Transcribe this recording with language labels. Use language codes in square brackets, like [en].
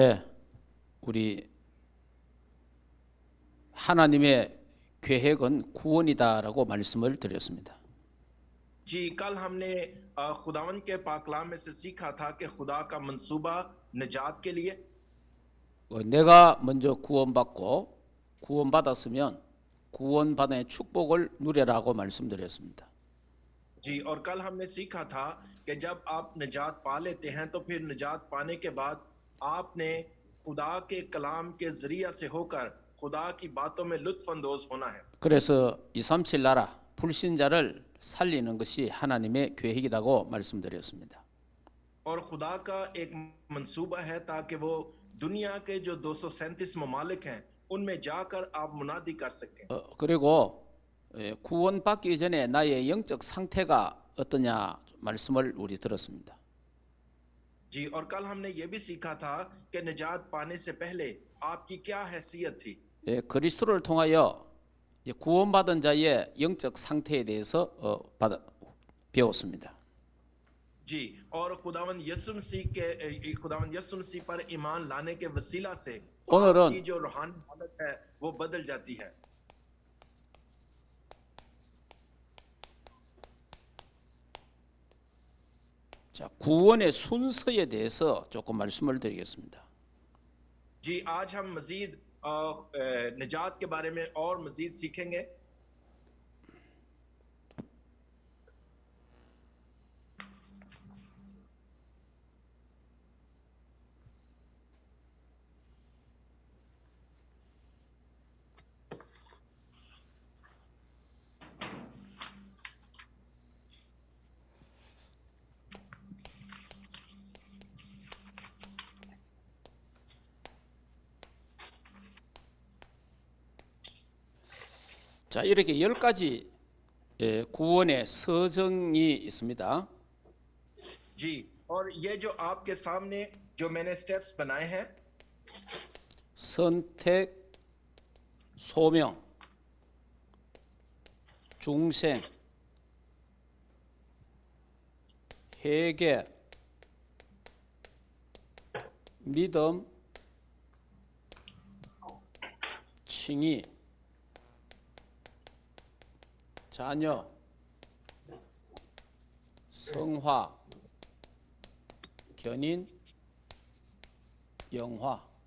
[ko] 네, 우리 하나님의 계획은 구원이다라고 말씀을 드렸습니다. [hi] जी कल हमने खुदावन के पाकलाम में से सीखा था कि खुदा का मंसूबा निजात के लिए [ko] 내가 먼저 구원받고 구원받았으면 구원받은 축복을 누려라고 말씀드렸습니다. [hi] जी और कल हमने सीखा था कि जब आप निजात पा लेते हैं तो फिर निजात पाने के बाद आपने खुदा के कलाम के जरिया से होकर खुदा की बातों में लुत्फ अंदोज होना है। [ko] 그래서 237 나라 불신자를 살리는 것이 하나님의 계획이라고 말씀드렸습니다. [hi] और खुदा का एक मंसूबा है ताकि वो दुनिया के जो 237 ममालिक हैं उनमें जाकर आप मुनादी कर सकें। [ko] 그리고 구원받기 전에 나의 영적 상태가 어떠냐 말씀을 우리 들었습니다. [hi] जी और कल हमने ये भी सीखा था कि निजात पाने से पहले आपकी क्या हैसियत थी। [ko] 그리스도를 통하여 구원받은 자의 영적 상태에 대해서 배웠습니다. [hi] जी और खुदावन यसु मसीह पर ईमान लाने के वसीला से आपकी जो रूहानी हालत है वो बदल जाती है। [ko] 자, 구원의 순서에 대해서 조금 말씀을 드리겠습니다. [hi] जी आज हम मजीद निजात के बारे में और मजीद सीखेंगे। [ko] 자, 이렇게 10가지 구원의 서정이 있습니다. [hi] जी और ये जो आपके सामने जो मैंने स्टेप्स बनाए हैं [ko] 선택, 소명, 중생, 회개, 믿음, 칭의, 자녀, 성화, 견인, 영화.